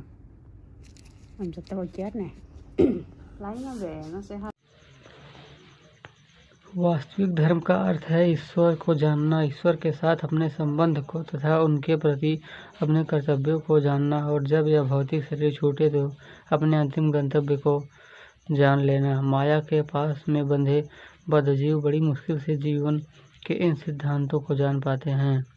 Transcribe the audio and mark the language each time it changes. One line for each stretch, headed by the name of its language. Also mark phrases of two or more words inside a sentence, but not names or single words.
Vietnamese: Làm sạch cái bào chết này. lấy nó về nó sẽ hết.
Hindi: वास्तविक धर्म का अर्थ है ईश्वर को जानना, ईश्वर के साथ अपने संबंध को तथा उनके प्रति अपने कर्तव्यों को जानना, और जब यह भौतिक शरीर छूटे तो अपने अंतिम गंतव्य को जान लेना। माया के पास में बंधे बद्धजीव बड़ी मुश्किल से जीवन के इन सिद्धांतों को जान पाते हैं।